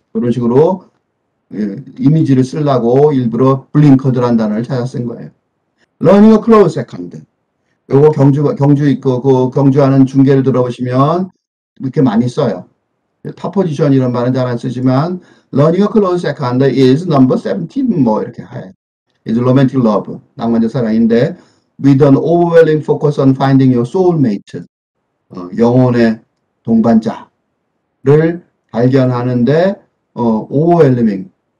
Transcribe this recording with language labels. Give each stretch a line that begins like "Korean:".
Korean: 그런 식으로 이미지를 쓰려고 일부러 블링커드라는 단어를 찾아 쓴 거예요.
English: Learning a close second.
Korean: 요거 경주 있고, 그 경주하는 중계를 들어보시면 이렇게 많이 써요. 탑 포지션 이런 말은 잘 안 쓰지만,
English: learning a close second is number 17,
Korean: 뭐, 이렇게 해.
English: is romantic love.
Korean: 낭만적 사랑인데,
English: with an overwhelming focus on finding your soulmate.
Korean: 영혼의 동반자를 발견하는데, overwhelming.